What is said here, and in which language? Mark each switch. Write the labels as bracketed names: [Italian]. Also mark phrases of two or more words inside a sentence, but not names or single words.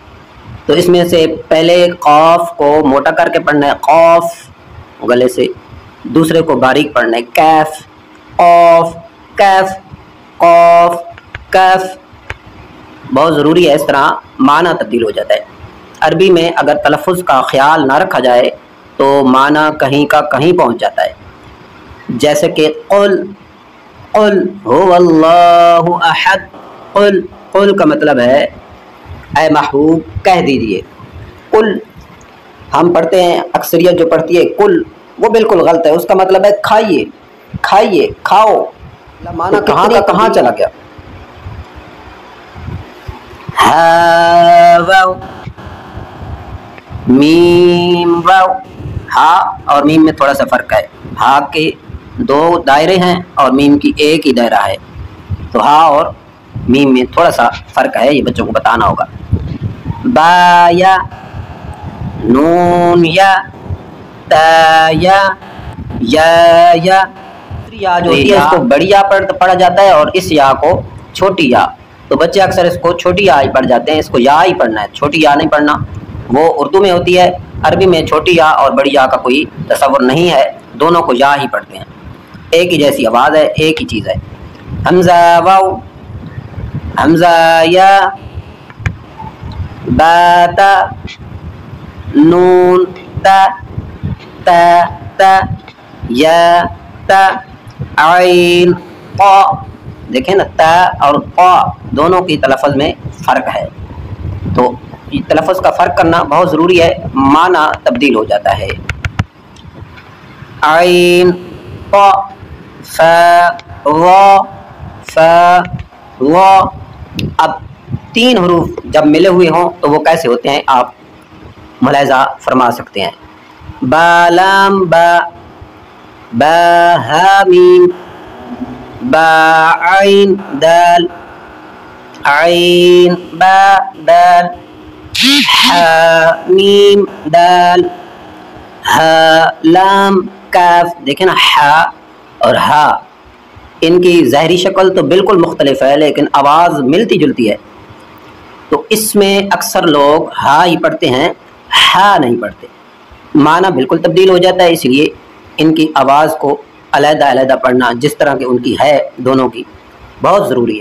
[Urdu] تو اس میں سے پہلے قاف کو موٹا کر کے پڑھنا ہے، قاف گلے سے، دوسرے کو باریک پڑھنا ہے، کیف، قاف کیف، قاف کیف۔ بہت ضروری ہے، اس طرح معنی تبدیل ہو جاتا ہے۔ عربی میں اگر تلفظ کا خیال نہ رکھا جائے تو معنی کہیں کا کہیں پہنچ جاتا ہے۔ جیسے کہ قل، [Arabic] قل هو اللہ احد، [Urdu] قل، قل کا مطلب ہے اے محبوب کہہ دیجئے۔ قل ہم پڑھتے ہیں، اکثریت جو پڑھتی ہے قل، وہ بالکل غلط ہے، اس کا مطلب ہے کھائیے، کھائیے، کھاؤ۔ معنی کہاں کا کہاں چلا گیا۔ ہا واو، میم واو۔ ہا اور میم میں تھوڑا سا فرق ہے، ہا کے 2 دائرے ہیں اور میم کی ایک ہی دائرہ ہے، تو ہا اور میم میں تھوڑا سا فرق ہے، یہ بچوں کو بتانا ہوگا۔ با یا، نون یا، تا یا، یا یا جو ہوتی ہے اس کو بڑی یا پڑھا جاتا ہے اور اس یا کو چھوٹی یا، تو بچے اکثر اس کو چھوٹی یا ہی پڑھ جاتے ہیں، اس کو یا ہی پڑھنا ہے، چھوٹی یا نہیں پڑھنا۔ وہ اردو میں ہوتی ہے، عربی میں چھوٹی یا اور بڑی یا کا کوئی تصور نہیں ہے، دونوں کو یا ہی پڑھتے ہیں، ایک ہی جیسی آواز ہے، ایک ہی چیز ہے۔ حمزہ واو، حمزہ یا، با تا، نون تا، تا تا، یا تا، عین قا، دیکھیں نا تا اور قا دونوں کی تلفظ میں فرق ہے، تو یہ تلفظ کا فرق کرنا بہت ضروری ہے، معنی تبدیل ہو جاتا ہے۔ عین قا فا را فا را، اب تین حروف جب ملے ہوئے ہوں تو وہ کیسے ہوتے ہیں آپ ملاحظہ فرما سکتے ہیں۔ با لام با، با ہا میم، با عین دال، عین با دال، ہا میم دال، ہا لام کاف، دیکھیں نا ہا اور ہا ان کی ظاہری شکل تو بالکل مختلف ہے لیکن آواز ملتی جلتی ہے، تو اس میں اکثر لوگ ہا ہی پڑھتے ہیں، ہا نہیں پڑھتے، معنی بالکل تبدیل ہو جاتا ہے، اس لیے ان کی آواز کو علیحدہ علیحدہ پڑھنا جس طرح کہ ان کی ہے دونوں کی بہت ضروری ہے۔